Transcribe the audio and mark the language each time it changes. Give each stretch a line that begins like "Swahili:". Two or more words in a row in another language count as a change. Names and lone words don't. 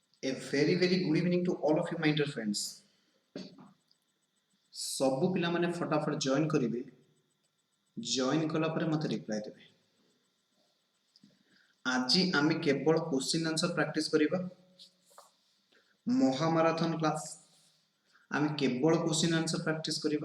English: A very good evening to all of you my dear friends.
Odia: ସବୁ ପିଲା ମାନେ ଫଟାଫଟ ଜଏନ କରିବେ. ଜଏନ କଲା ପରେ ମତେ ରିପ୍ଲାଇ ଦେବେ. ଆଜି ଆମେ କେବଳ
English: question answer practice
Odia: करिबा. ମହାମାରାଥନ କ୍ଲାସ ଆମେ କେବଳ
English: question answer practice
Odia: करिबा.